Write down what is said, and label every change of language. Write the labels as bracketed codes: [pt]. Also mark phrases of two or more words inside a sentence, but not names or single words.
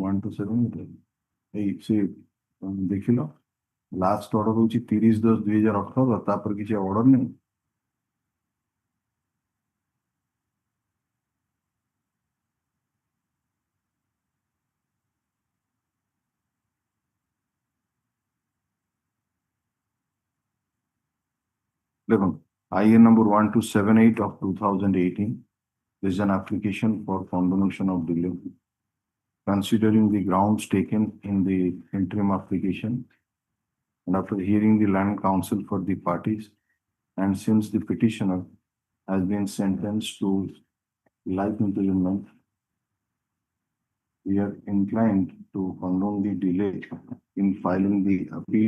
[or] 1278 ଏଇ ସେ ଦେଖିଲ, ଲାଷ୍ଟ ଅର୍ଡର ହଉଛି 30/10/2018, ତାପରେ କିଛି ଅର୍ଡର ନାହିଁ। ଦେଖନ୍ତୁ, [en] IN number 1278 of 2018, this is an application for condonation of delay. Considering the grounds taken in the interim application, and after hearing the land counsel for the parties, and since the petitioner has been sentenced to life imprisonment, we are inclined to condone the delay in filing the appeal.